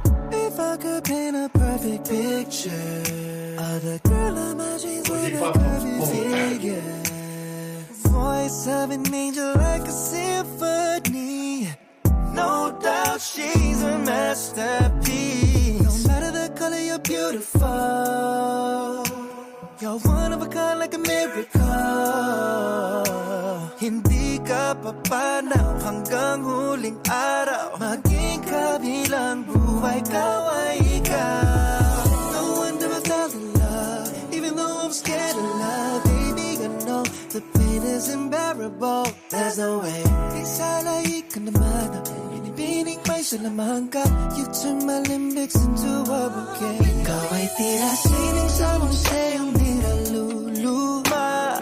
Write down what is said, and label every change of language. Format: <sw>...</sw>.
<en>If I could paint a perfect picture of the girl of my dreams with a perfect figure, voice of an angel like a symphony. No doubt she's a masterpiece. No matter the color, you're beautiful. You're one of a kind like a miracle.</en> <tl>Hindi ka papanaw hanggang huling araw. Maging kabilang buhay, ikaw ay ikaw.</tl> <en>No wonder I fell in love, even though I'm scared of love. Baby, I know the pain is unbearable. There's no way.</en> <tl>Isala ka naman. Binibining may salamang ka.</tl> <en>You turn my limbics into a bouquet.</en> <tl>Ikaw ay tila sining sa museong di naluluma.</tl>